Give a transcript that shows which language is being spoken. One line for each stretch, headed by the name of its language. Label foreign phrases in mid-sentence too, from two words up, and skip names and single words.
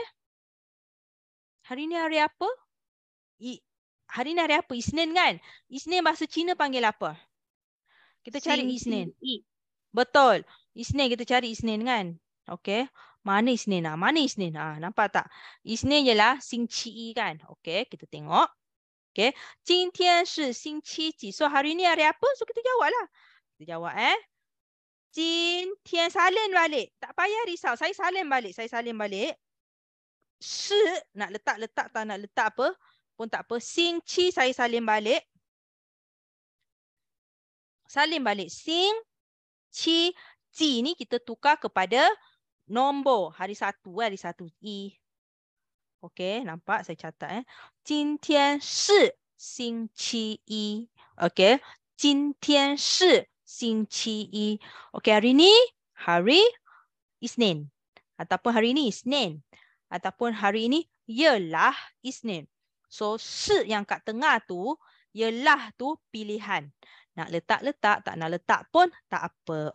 Malay: Hari ni hari apa? Hari ni hari apa? Isnin kan? Isnin bahasa Cina panggil apa? Kita cari Isnin. Betul. Isnin kita cari Isnin kan? Okey. Mana Isnin? Mana Isnin? Nampak tak? Isnin ialah 星期一 kan? Okey, kita tengok. Okey.
Chinese: 今天是星期几?
Malay: So hari ni hari apa? So kita jawablah. Kita jawab 今天 salin balik. Tak payah risau. Saya salin balik. Shi nak letak, tak nak letak apa pun tak apa. 星期 saya salin balik. Xing, Qi, Ji ni kita tukar kepada nombor. Hari satu. I. Okey, nampak saya catat.
Chinese: 今天是星期一. Okey. 今天是星期一.
Malay: Okey, hari ni hari Isnin. Ataupun hari ni Isnin. Ataupun hari ini ialah Isnin. So, shi yang kat tengah tu, ialah tu pilihan. Nak letak, tak nak letak pun tak apa.